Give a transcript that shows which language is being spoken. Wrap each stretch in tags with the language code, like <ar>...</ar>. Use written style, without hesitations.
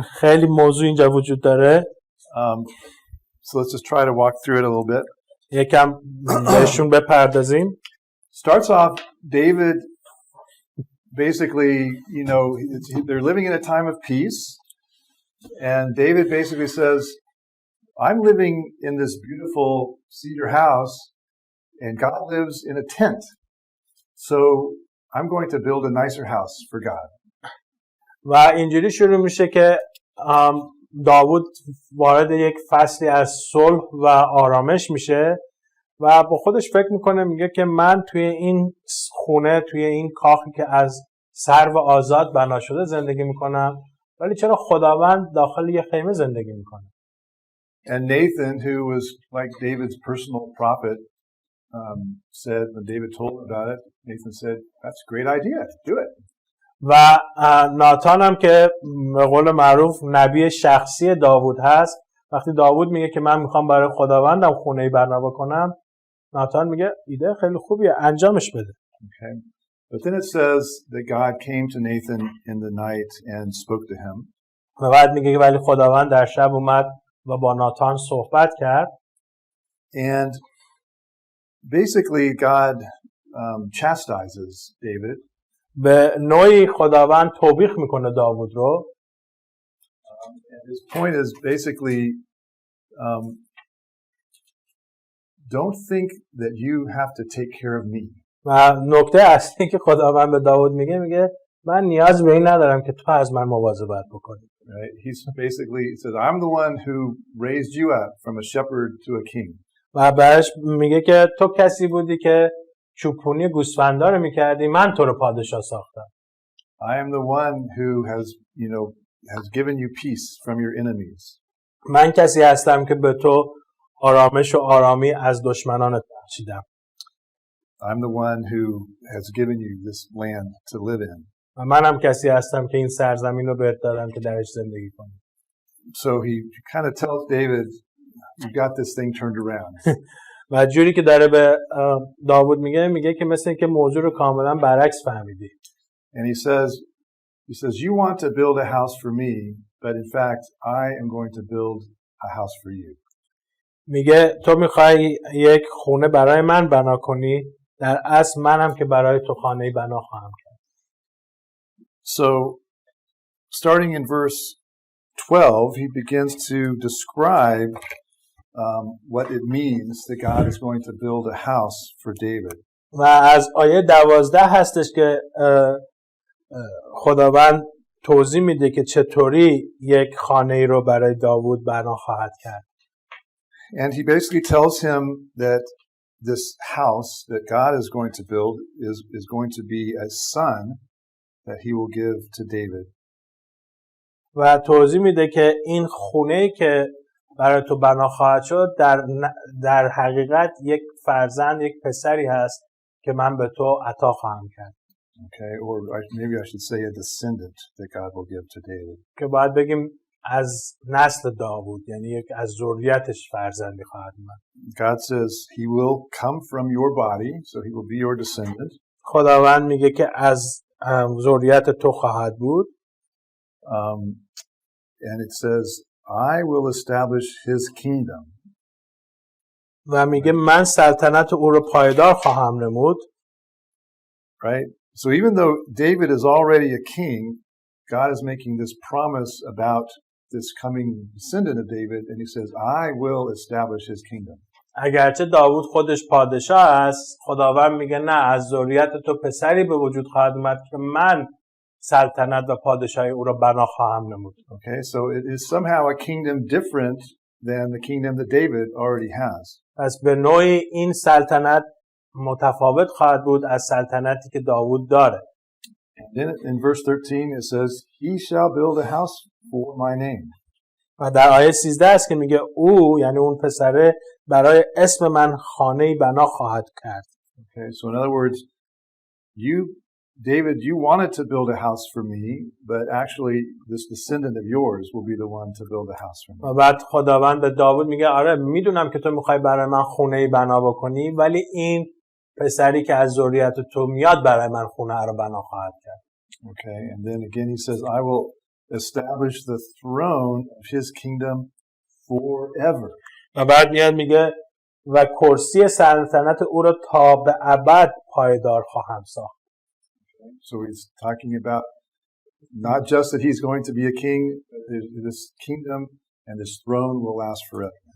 <fa>خیلی موضوع اینجا وجود داره.</fa> <en>So let's just try to walk through it a little bit.</en> <fa>یکم بهشون بپردازیم.</fa> <en>Starts off David basically, you know, they're living in a time of peace. And David basically says, I'm living in this beautiful cedar house and God lives in a tent. So I'm going to build a nicer house for God.</en> <fa>و اینجوری شروع میشه که داوود وارد یک فصلی از صلح و آرامش میشه و با خودش فکر میکنه میگه که من توی این خونه توی این کاخی که از سرو آزاد بنا شده زندگی میکنم ولی چرا خداوند داخل یه خیمه زندگی میکنه.</fa> <en>And Nathan, who was like David's personal prophet, said when David told him about it, Nathan said, that's a great idea, do it.</en> <fa>و ناتان هم که به قول معروف نبی شخصی داوود هست وقتی داوود میگه که من میخوام برای خداوندم خونه‌ای بنا بکنم ناتان میگه ایده خیلی خوبیه انجامش بده.</fa> <en>Okay. But then it says that God came to Nathan in the night and spoke to him.</en> <fa>و بعد میگه که ولی خداوند در شب اومد و با ناتان صحبت کرد.</fa> <en>And basically God chastises David.</en> <fa>به نوعی خداوند توبیخ میکنه داوود رو.</fa> <en>And his point is basically don't think that you have to take care of me.</en> <fa>و نکته اصلی که خداوند به داوود میگه من نیاز به این ندارم که تو از من مواظبت بکنی.</fa> <en>Right? He says I'm the one who raised you up from a shepherd to a king.</en> <fa>و بعدش میگه که تو کسی بودی که چوپونی گوسفندا رو میکردی من تو رو پادشاه ساختم.</fa> <en>I am the one who has given you peace from your enemies.</en> <fa>من کسی هستم که به تو آرامش و آرامی از دشمنانت بخشیدم.</fa> <en>I'm the one who has given you this land to live in.</en> <fa>و منم کسی هستم که این سرزمین رو بهت دادم که درش زندگی کنی.</fa> <en>So he kind of tells David, you got this thing turned around.</en> <fa>و جوری که داره به داوود میگه که مثل اینکه موضوع رو کاملا برعکس فهمیدی.</fa> <en>And he says you want to build a house for me, but in fact I am going to build a house for you.</en> <fa>میگه تو میخوای یک خونه برای من بنا کنی در اصل منم که برای تو خانه‌ای بنا خواهم کرد.</fa> <en>So starting in verse 12 he begins to describe what it means that God is going to build a house for David.</en> <fa>و از آیه 12 هستش که خداوند توضیح میده که چطوری یک خانه‌ای رو برای داوود بنا خواهد کرد.</fa> <en>And he basically tells him that this house that God is going to build is going to be a son that he will give to David.</en> <fa>و توضیح میده که این خونه‌ای که برای تو بنا خواهد شد در حقیقت یک فرزند، یک پسری هست که من به تو عطا خواهم کرد.</fa> <en>Okay, or maybe I should say a descendant that God will give to David.</en> <fa>که باید بگیم از نسل داوود، یعنی یک از ذریتش فرزندی خواهد اومد.</fa> <en>God says he will come from your body, so he will be your descendant.</en> <fa>خداوند میگه که از ذریت تو خواهد بود.</fa> <en>And it says, I will establish his kingdom.</en> <fa>و میگه من سلطنت او رو پایدار خواهم نمود.</fa> <en>Right? So even though David is already a king, God is making this promise about this coming descendant of David, and he says, I will establish his kingdom.</en> <fa>اگرچه داوود خودش پادشاه است، خداوند میگه نه، از ذریت تو پسری به وجود خواهد اومد که من سلطنت و پادشاهی او را بنا خواهم نمود.</fa> <en>Okay, so it is somehow a kingdom different than the kingdom that David already has.</en> <fa>پس به نوعی این سلطنت متفاوت خواهد بود از سلطنتی که داوود داره.</fa> <en>And then in verse 13 it says, he shall build a house for my name.</en> <fa>و در آیه 13 است که میگه او، یعنی اون پسره، برای اسم من خانه‌ای بنا خواهد کرد.</fa> <en>Okay, so in other words, David, you wanted to build a house for me, but actually this descendant of yours will be the one to build a house for me.</en> <fa>و بعد خداوند به داوود میگه آره میدونم که تو میخوای برای من خونه‌ای بنا بکنی، ولی این پسری که از ذریت تو میاد برای من خونه رو بنا خواهد کرد.</fa> <en>Okay, and then again he says, I will establish the throne of his kingdom forever.</en> <fa>و بعد میاد میگه و کرسی سلطنت او را تا به ابد پایدار خواهم ساخت.</fa> <en>So he's talking about not just that he's going to be a king, this kingdom and this throne will last forever.</en>